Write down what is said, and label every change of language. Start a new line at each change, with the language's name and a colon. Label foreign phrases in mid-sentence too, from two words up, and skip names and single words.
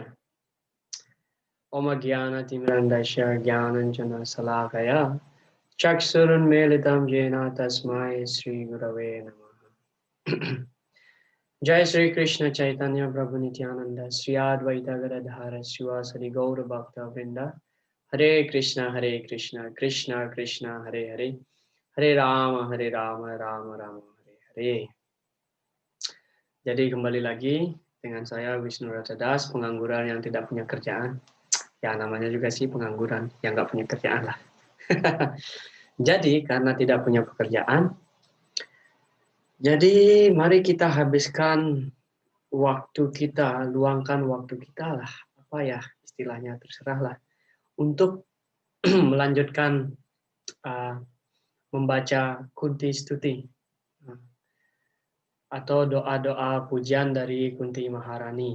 Sanskrit: Om Jnana Timirandasya Jnananjana Salakaya Chaksurunmilitam Jena Tasmai Sri Gurave Namaha. Jai Sri Krishna Chaitanya Prabhu Nityananda Sri Advaita Gadadhara Srivasadi Gaura Bhakta Vrinda Hare Krishna Krishna Krishna Hare Hare Hare Rama Rama Rama Hare Hare.
Indonesian: Jadi kembali lagi dengan saya Wisnu Rajadas, pengangguran yang tidak punya kerjaan. Ya namanya juga sih pengangguran yang nggak punya kerjaan lah. Jadi karena tidak punya pekerjaan, jadi mari kita habiskan waktu kita, luangkan waktu kita lah, apa ya istilahnya terserah lah, untuk melanjutkan membaca Kunti Stuti atau doa-doa pujian dari Kunti Maharani.